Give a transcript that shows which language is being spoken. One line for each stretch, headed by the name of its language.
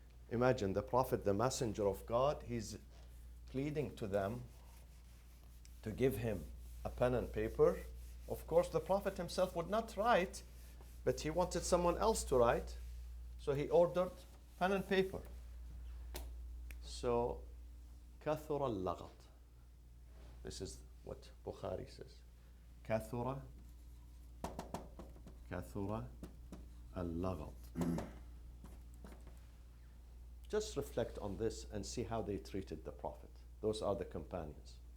English: Imagine the Prophet, the messenger of God, he's pleading to them to give him a pen and paper. Of course, the Prophet himself would not write, but he wanted someone else to write. So he ordered pen and paper. So,
Arabic: كَثُرَ اللَّغَطُ.
English: This is what Bukhari says.
Arabic: كَثُرَ اللَّغَطُ.
English: Just reflect on this and see how they treated the Prophet. Those are the companions.